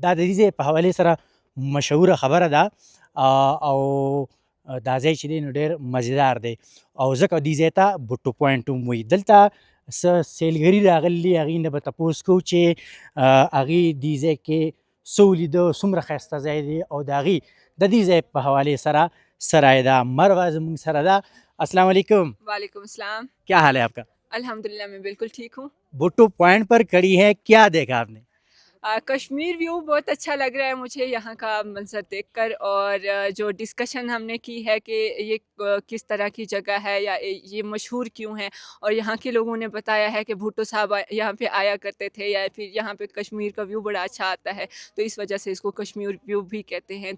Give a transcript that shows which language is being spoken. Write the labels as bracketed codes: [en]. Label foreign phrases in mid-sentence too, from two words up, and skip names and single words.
[ps] دا د دې ځای په حوالې سره مشهوره خبره ده او دا ځای چې دی نو ډېر مزیدار دی او ځکه دې ځای ته بوټو پوینټ هم وایي. دلته څه سیلګري راغلي هغې نه به تپوس کوو چې هغې دې ځای کې څه ولیده څومره ښایسته ځای دی او د هغې د دې ځای په حوالې سره څه رایه ده. مروه زموږ سره ده. [ar] السلام علیکم. وعليكم السلام. [ur] کیا حال ہے آپکا? الحمدللہ میں بالکل ٹھیک ہوں. بوٹو پوائنٹ پر کھڑی ہے، کیا دیکھا آپ نے? کشمیر ویو بہت اچھا لگ رہا ہے مجھے یہاں کا منظر دیکھ کر اور جو ڈسکشن ہم نے کی ہے کہ یہ کس طرح کی جگہ ہے یا یہ مشہور کیوں ہے اور یہاں کے لوگوں نے بتایا ہے کہ بھٹو صاحب یہاں پہ آیا کرتے تھے یا پھر یہاں پہ کشمیر کا ویو بڑا اچھا آتا ہے تو اس وجہ سے اس کو کشمیر ویو بھی کہتے ہیں.